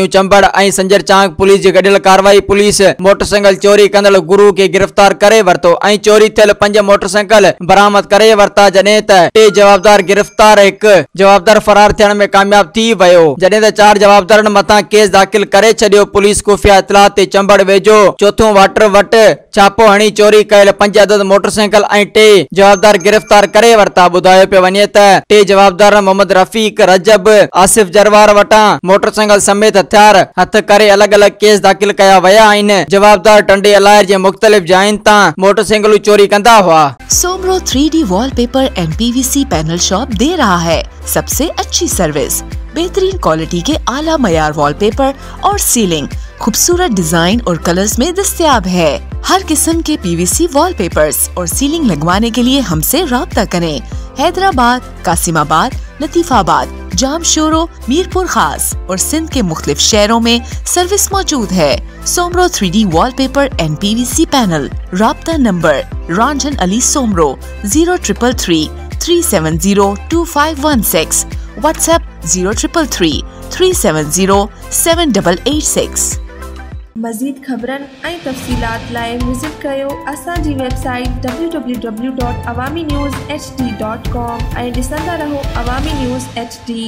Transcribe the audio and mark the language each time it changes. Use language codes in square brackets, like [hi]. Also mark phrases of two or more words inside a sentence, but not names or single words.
[sd] चंबड़ ऐं संजर चांग पुलिस जी गॾियल कार्रवाई पुलिस मोटरसाइकिल चोरी कंदड़ गुरु के गिरफ्तार करे वरतो ऐं चोरी थियल 5 मोटरसाइकिल बरामद करे वरता, जॾहिं त 3 जवाबदार गिरफ्तार, 1 जवाबदार फरार थियण में कामयाब थी वियो, जॾहिं त 4 जवाबदारनि मथां केस दाख़िल करे छॾियो। पुलिस खुफिया इतलाह ते चंबड़ वेझो चौथों वाटर वट छापो हणी चोरी कयल 5 अदद मोटरसाइकिल ऐं 3 जवाबदार गिरफ्तार करे वरता। ॿुधायो पियो वञे त 3 जवाबदार मोहम्मद रफीक, रजब, आसिफ जरवार वटां मोटरसाइकिल समेत हथियार हथ करे अलग अलग केस दाख़िल कया विया आहिनि। जवाबदार टंडे अलायर जे मुख़्तलिफ़ जायुनि तां मोटरसाइकिलूं चोरी कंदा हुआ। [ur] سومرو 3D وال پیپر اینڈ PVC پینل شاپ دے رہا ہے سب سے اچھی سروس، بہترین کوالٹی کے اعلیٰ معیار وال پیپر اور سیلنگ خوبصورت ڈیزائن اور کلرز میں دستیاب ہے. ہر قسم کے PVC وال پیپرز اور سیلنگ لگوانے کے لیے ہم سے رابطہ کریں. حیدرآباد، قاسم آباد، لطیف آباد، جامشورو، میرپور خاص اور سندھ کے مختلف شہروں میں سروس موجود ہے. सोमरो 3D वॉलपेपर एंड PVC पैनल। رابطہ نمبر رنجن علی سومرو 0333 370 2516، واٹس ایپ 0333 370 7886. [sd] मज़ीद ख़बरन ऐं तफ़सीलात लाइ विज़िट कयो असांजी वेबसाइट www.awamiNewsHD.com ऐं ॾिसंदा रहो अवामी न्यूज़ HD।